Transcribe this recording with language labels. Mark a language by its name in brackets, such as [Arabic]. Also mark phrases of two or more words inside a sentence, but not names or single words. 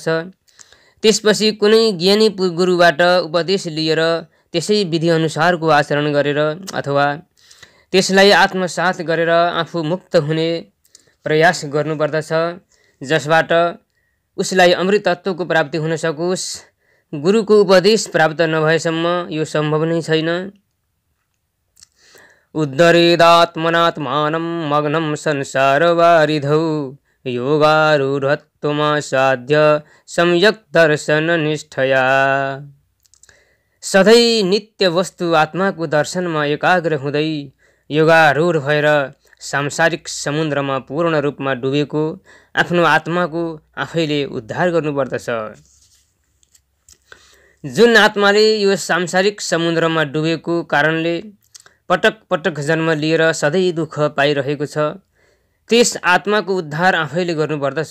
[Nepali] त्यसपछि कुनै ज्ञानी गुरुबाट उपदेश लिएर त्यसै विधि अनुसारको आचरण गरेर अथवा त्यसलाई आत्मसात गरेर आफू मुक्त हुने प्रयास गर्नुपर्दछ, जसबाट उसलाई अमृत तत्त्वको प्राप्ति हुन सकोस्। गुरुको उपदेश प्राप्त नभएसम्म यो सम्भव नै छैन। [Sanskrit] उद्धरेदात्मनात्मानं मग्नं संसारवारिधौ योगारूढत्वमासाद्य सम्यक् दर्शननिष्ठया। [Nepali] सधैँ नित्य वस्तु आत्माको दर्शनमा एकाग्र हुँदै योगारूढ भएर सांसारिक समुद्रमा पूर्ण रूपमा डुबेको आफ्नो आत्माको आफैले उद्धार गर्नुपर्दछ। जुन आत्माले यो सांसारिक समुद्रमा डुबेको कारणले पटक पटक जन्म लिएर सधैँ दुःख पाइरहेको छ त्यस आत्माको उद्धार आफैले गर्नुपर्दछ।